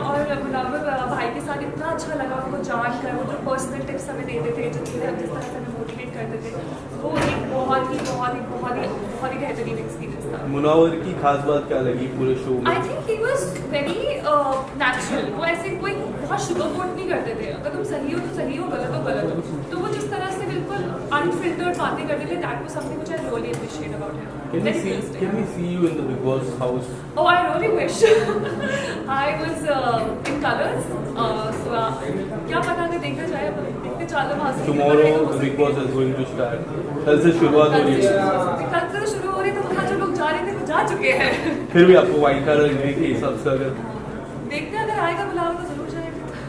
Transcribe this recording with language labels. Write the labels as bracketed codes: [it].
[hi] और मुनव्वर भाई के साथ इतना अच्छा लगा उनको जान कर, वो जो पर्सनल टिप्स हमें देते थे, जिस तरह से हमें मोटिवेट करते थे, वो एक बहुत ही बेहतरीन एक्सपीरियंस था। मुनव्वर की खास बात क्या लगी पूरे शो में? [en] I think he was very natural. [hi] वो ऐसे कोई बहुत शुगर कोट नहीं करते थे। अगर तुम सही हो तो सही हो, गलत हो गलत हो। तो वो जिस तरह से बिल्कुल अनफिल्टर्ड बातें करते थे, [en] That was something which I really appreciate about him. Can we see you in the Big Boss house? Oh, I really wish. I was in colors. [hi] So क्या पता नहीं, देखा जाए, देखते चलो वहाँ से। [en] Tomorrow the Big Boss is going to start. [hi] कल से शुरुआत हो रही है। कल से शुरू हो रही है, तो वहाँ जो लोग जा रहे थे वो जा चुके हैं। फिर भी आपको वाइट कार्ड एंट्री के हिसाब से अगर देखते हैं, अगर आएगा बुलावा तो जरूर जाएंगे।